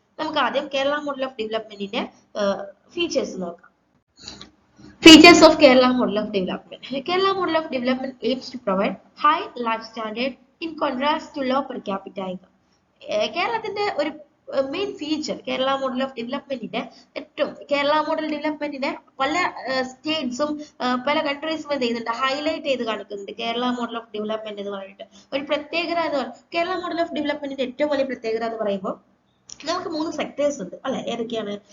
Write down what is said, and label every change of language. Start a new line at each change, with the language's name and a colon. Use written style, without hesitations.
Malayalam: നമുക്ക് ആദ്യം Kerala model of ഡെവലപ്മെന്റിന്റെ features നോക്കാം.
English: Features of Kerala model of development. Kerala model of development aims to provide high life standard in contrast to low per capita income.
Malayalam: കേരളത്തിന്റെ ഒരു main feature Kerala model of ഡെവലപ്മെന്റിന്റെ ഏറ്റവും Kerala model ഡെവലപ്മെന്റിനെ പല സ്റ്റേറ്റ്സും പല കൺട്രീസും എന്ത് ചെയ്യുന്നുണ്ട്, highlight ചെയ്ത് കാണിക്കുന്നുണ്ട്. കേരള മോഡൽ ഓഫ് ഡെവലപ്മെന്റ് എന്ന് പറഞ്ഞിട്ട് ഒരു പ്രത്യേകത എന്ന് പറയുന്നത്, കേരള മോഡൽ ഓഫ് ഡെവലപ്മെന്റിന്റെ ഏറ്റവും വലിയ പ്രത്യേകത എന്ന് പറയുമ്പോൾ നമുക്ക് 3 സെക്ടേഴ്സ് ഉണ്ട് അല്ലെ. ഏതൊക്കെയാണ്?